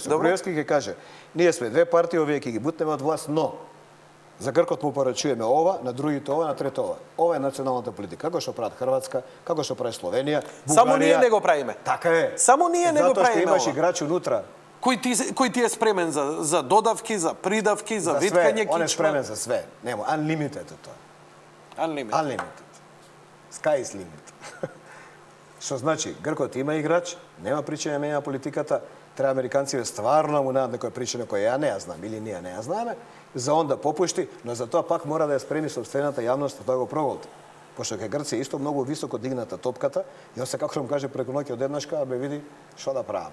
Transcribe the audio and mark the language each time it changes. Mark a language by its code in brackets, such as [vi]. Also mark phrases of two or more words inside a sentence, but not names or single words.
[mk] Со Груевски ќе каже, ние сме две партии, овие ќе ги бутнеме од власт, но за Гркот му порачуваме ова, на другите ова, на трето ова. Ова е националната политика. Како што прават Хрватска, како што прави Словенија, Бугарија. Само ние не го правиме. Така е. Само ние не го правиме. Затоа што имаш играч унутра. Кој ти е спремен за додавки, за придавки, за виткање кичма? Он е спремен за све. Нема, unlimited е тоа. Unlimited. [en] Sky is limit. [mk] Што значи, Гркот има играч, нема причина да менја политиката, треба американците стварно му најдат некоја причина која ја не ја знам или ние не ја знаеме, за он да попушти, но за тоа пак мора да ја спреми собствената јавност да го проголти. Пошто кај Грција исто многу високо дигната топката, и он се како што му каже преку ноќ одеднашка, бе види што да правам.